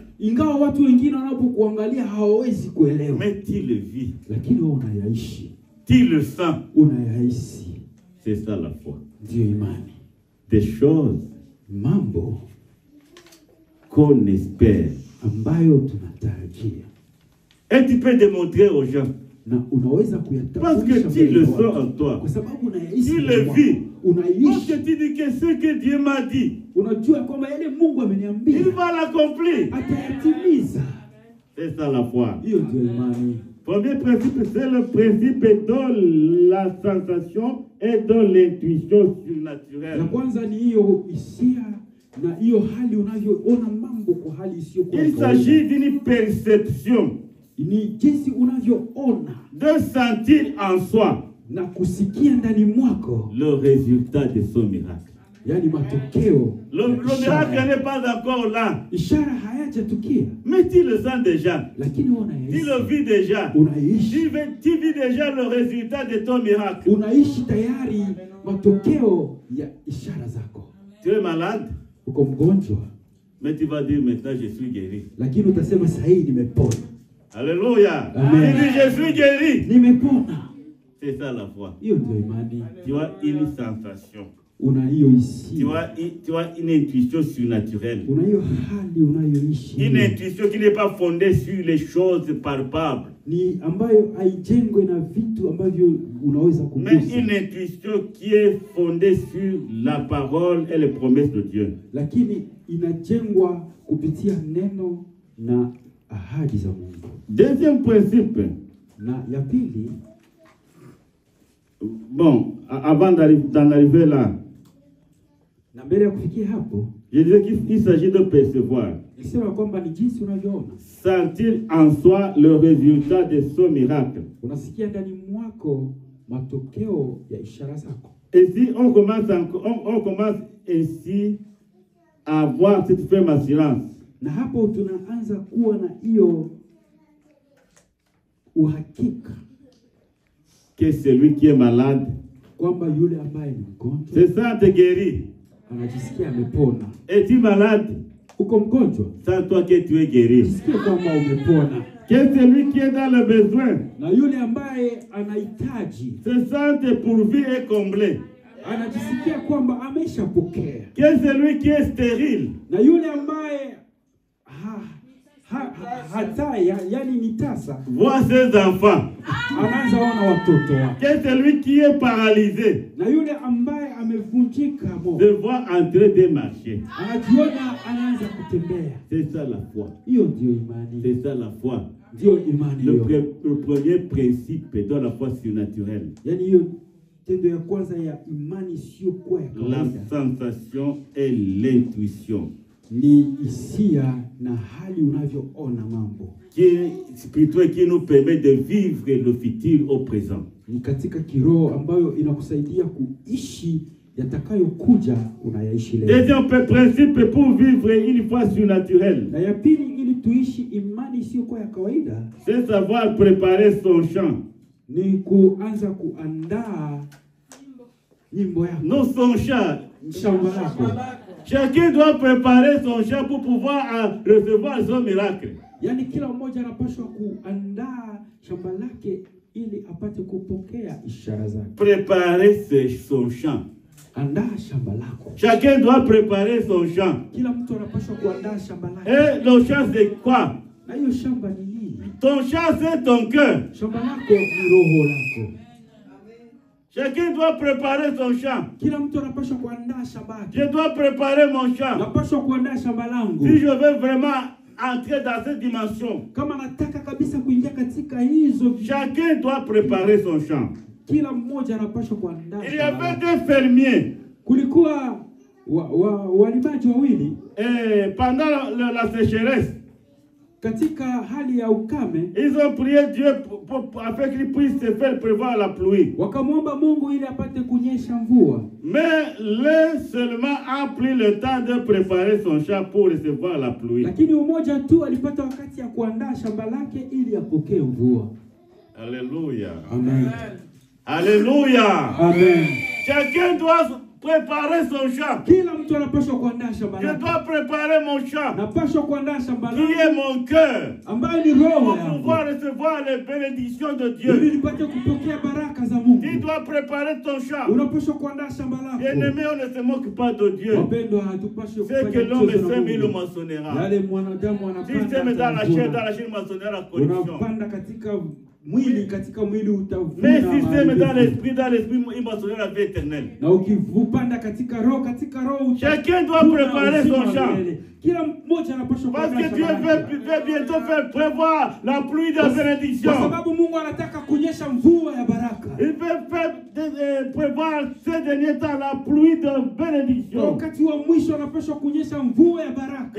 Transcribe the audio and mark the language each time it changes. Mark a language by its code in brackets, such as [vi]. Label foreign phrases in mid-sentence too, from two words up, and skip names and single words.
[sw] Ingawa watu wengine wanapokuangalia hawawezi kuelewa, [fr] Mais tu le vis, [sw] lakini wewe unayaishi, [fr] tu le sens. [sw] unayaishi. [fr] C'est ça la foi. [sw] Ndiyo imani, [fr] Des choses [sw] mambo [fr] qu'on espère. [sw] ambayo tunatarajia [fr] Et tu peux démontrer aux gens. [sw] na unaweza [fr] Parce [sw] kuyatambulisha [fr] que tu [sw] mbele [fr] le [sw] ya [fr] sens [sw] watu. [fr] en toi. [sw] Kwa sababu unayaishi, [fr] Tu [sw] ndani [fr] le [sw] mwako. [fr] vis. Parce [sw] Unaishi, [fr] que tu dis que ce que Dieu m'a dit, [sw] unajua kwamba yale Mungu ameniambia [fr] il va l'accomplir. [sw] atayatimiza. [fr] C'est ça la foi. [sw] Hiyo ndio imani. [fr] Premier principe, c'est le principe de la sensation et de l'intuition [sw] Ya [fr] surnaturelle. [sw] kwanza ni hiyo hisia na hiyo hali unavyoona mambo kwa hali isiyokuwa ya [fr] Il [sw] kawaida. [fr] s'agit d'une perception, [sw] Ni jinsi unavyoona [fr] de sentir en soi [sw] na kusikia ndani mwako, [fr] le résultat de son miracle. [sw] yani matokeo [fr] Le [sw] ya [fr] miracle [sw] ishara. [fr] n'est pas encore là, [sw] Ishara hayajatukia, [fr] mais tu le sens déjà, [sw] lakini wewe [fr] tu le [sw] unaishi, [fr] vis déjà, [sw] unaishi, [fr] tu vis déjà le résultat de ton miracle. [sw] unaishi tayari matokeo ya ishara zako. [fr] Tu es malade, [sw] Uko mgonjwa, [fr] mais tu vas dire maintenant je suis guéri. [sw] lakini utasema sasa hii nimepona, [fr] Alléluia. [sw] Amen. [fr] Tu dis je suis guéri. [sw] nimepona. [fr] C'est ça la foi. [sw] Hiyo ndio imani. [fr] Tu as une sensation. [sw] Una hiyo [fr] Tu [sw] hisia, [fr] as une intuition surnaturelle. [sw] una hiyo hali unayoishi, [fr] Une intuition qui n'est pas fondée sur les choses palpables, [sw] ni ambayo haijengwe na vitu ambavyo unaweza [fr] mais [sw] kugusa, [fr] une intuition qui est fondée sur la parole et les promesses de Dieu. [sw] lakini inajengwa kupitia neno na ahadi za Mungu. [fr] Deuxième principe, [sw] Na ya pili, [fr] bon, avant d'en arriver là, [sw] na mbele ya kufikia hapo, [fr] je disais qu'il s'agit de percevoir, [sw] nilisema kwamba ni jinsi unavyoona, [fr] sentir en soi le résultat de son miracle. [sw] unasikia ndani mwako matokeo ya ishara zako. [fr] Et si on commence, on commence ainsi à avoir cette ferme assurance, [sw] Na hapo tunaanza kuwa na hiyo uhakika [fr] que celui qui est malade [sw] kwamba yule ambaye ni mgonjwa [fr] se sente guéri. [sw] anajisikia amepona. [fr] Es-tu malade? [sw] Uko mgonjwa, [fr] Sens-toi que tu es guéri. [sw] jisikie kwamba umepona. [fr] Que celui qui est dans le besoin [sw] Na yule ambaye anahitaji [fr] se sente pourvu et comblé. [sw] anajisikia kwamba ameshapokea. [fr] Que celui qui est stérile [sw] hataya, yani ni tasa. [fr] voit ses enfants. [sw] Anaanza ona watoto wake. [fr] Que celui qui est paralysé [sw] Na yule ambaye amevunjika moyo, [fr] se voit en train de marcher. [sw] anajiona anaanza kutembea. [fr] C'est ça la foi. [sw] Hiyo ndio imani. [fr] C'est ça la foi. [sw] Ndio imani [fr] Le, [sw] hiyo. [fr] le premier principe de la foi surnaturelle. [sw] Yani hiyo tendo ya kwanza ya imani sio kwa ya [fr] La [sw] kawaida. [fr] sensation et l'intuition. [sw] Ni hisia na hali unavyoona mambo. [fr] Qui est spirituel, qui nous permet de vivre le futur au présent. [sw] Ni katika kiroho ambayo inakusaidia kuishi yatakayokuja unayaishi leo. [fr] Deuxième principe pour vivre une foi surnaturelle, [sw] Na ya pili, ili tuishi imani sio kwa ya kawaida, [fr] c'est savoir préparer son champ. [sw] ni kuanza kuandaa nyimbo yako, [fr] Non, son champ. [sw] shamba lako. [fr] Chacun doit préparer son champ pour pouvoir recevoir son miracle. [sw] Yaani kila mmoja anapaswa kuandaa shamba lake ili apate kupokea ishara zake. [fr] Préparer son champ. [sw] Andaa shamba lako. [fr] Chacun doit préparer son champ. [sw] Kila mtu anapaswa kuandaa shamba lake. [fr] Et le champ, c'est quoi? [sw] Na hiyo shamba ni nini? [fr] Ton champ, c'est ton cœur. [sw] Shamba lako ni roho lako. [fr] Chacun doit préparer son champ. [sw] Kila mtu anapaswa kuandaa shamba lake. [fr] Je dois préparer mon champ. [sw] Napaswa kuandaa shamba langu. [fr] Si je veux vraiment entrer dans cette dimension, [sw] Kama nataka kabisa kuingia katika hizo, [fr] chacun doit préparer son champ. [sw] kila mmoja anapaswa kuandaa [fr] Il y [sw] shamba [fr] avait [sw] lake. [fr] deux fermiers. [sw] Kulikuwa walimaji wawili [fr] Et pendant la sécheresse, [sw] katika hali ya ukame, [fr] ils ont prié Dieu afin qu'il puisse se faire prévoir la pluie. [sw] wakamwomba Mungu ili apate kunyesha mvua. [fr] Mais l'un seulement a pris le temps de préparer son champ pour recevoir la pluie. [sw] Lakini umoja tu alipata wakati ya kuandaa shamba lake ili apokee mvua. [fr] Alléluia. [sw] Amen. [fr] Alléluia. [sw] Amen. [fr] Chacun doit préparer son champ. [sw] Kila mtu anapaswa kuandaa shamba [fr] Je [sw] lake. [fr] dois préparer mon champ, [sw] Napaswa kuandaa shamba [fr] qui est [sw] lake [fr] mon cœur, [sw] ambayo ni roho [fr] pour [sw] yangu, [fr] pouvoir recevoir les bénédictions de [sw] ili [fr] Dieu. [sw] nipate kupokea baraka za Mungu. [fr] Tu dois préparer ton champ. [sw] Unapaswa kuandaa shamba lako. [fr] Bien-aimé, on ne se moque pas de Dieu. [sw] Wapendwa, hatupaswi [fr] C'est que [sw] kufanya [fr] l'homme [sw] mchezo na [fr] sème, il le [sw] Mungu. [fr] moissonnera. [sw] Yale mwanadamu [fr] Si tu sèmes dans la chair, [sw] anapanda, [fr] il moissonnera la corruption. [sw] unapanda katika mwili, katika mwili utavuna [fr] Mais si tu sèmes dans [sw] maharibifu. [fr] l'esprit, il moissonnera la vie éternelle. [sw] Na ukipanda katika roho [fr] Chacun doit préparer son champ. [sw] Kila mmoja anapaswa [fr] Parce [sw] kuandaa [fr] que Dieu [sw] shamba lake. [fr] veut bientôt faire prévoir la pluie de la bénédiction. [sw] Kwa sababu Mungu anataka kunyesha mvua ya baraka. [fr] Il veut faire prévoir ces derniers temps la pluie de [sw] Kwa [fr] bénédiction. [sw] wakati wa mwisho anapaswa kunyesha mvua ya baraka.